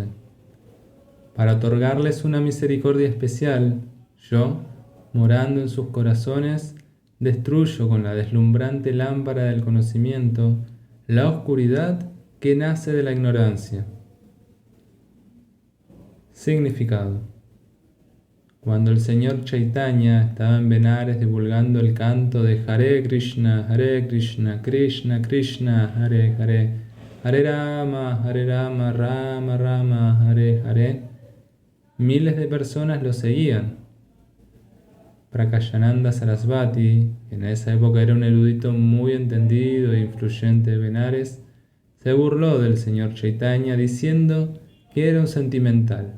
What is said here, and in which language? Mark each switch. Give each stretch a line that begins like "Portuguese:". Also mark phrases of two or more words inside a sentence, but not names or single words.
Spanish: Para otorgarles una misericordia especial, yo, morando en sus corazones, destruyo con la deslumbrante lámpara del conocimiento la oscuridad que nace de la ignorancia. Significado. Cuando el Señor Chaitanya estaba en Benares divulgando el canto de
Sanskrit: Hare Krishna, Krishna Krishna, Hare Hare, Hare Rama, Rama Rama, Hare Hare,
Spanish: miles de personas lo seguían. Prakayananda Sarasvati, que en esa época era un erudito muy entendido e influyente de Benares, se burló del Señor Chaitanya diciendo que era un sentimental.